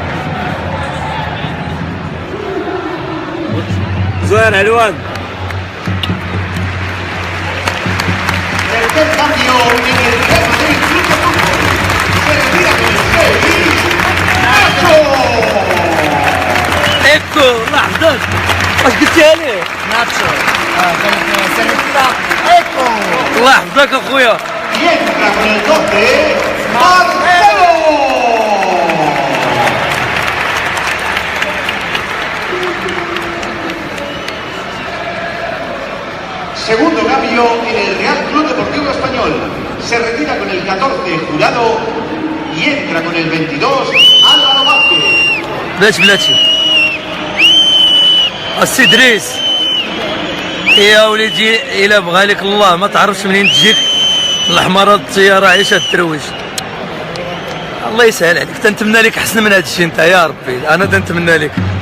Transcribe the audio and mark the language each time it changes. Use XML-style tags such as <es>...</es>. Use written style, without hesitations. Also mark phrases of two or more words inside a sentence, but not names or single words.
<ar>زوين علوان.</ar> <es>Tercer cambio en el Real Madrid Club de Fútbol. Se retira con el 6. ¡Nacho!</es> <ar>ايكو الله يحفظك. واش قلتيها ليه؟ ناتشو سيرفيرا ايكو الله يحفظك اخويا.</ar> <es>Y entra con el 12. ¡Marcelo! Segundo cambio en el Real Club Deportivo Español. Se retira con el 14 Jurado y entra con el 22 Álvaro Vázquez.</es> <ar>بلاتي السي دريس يا وليدي الا بغى لك الله ما تعرفش منين تجيك الحمارة الطياره عيشه تروج. الله يسهل عليك تنتمنى لك احسن من هذا الشيء انت يا ربي انا تنتمنى لك.</ar>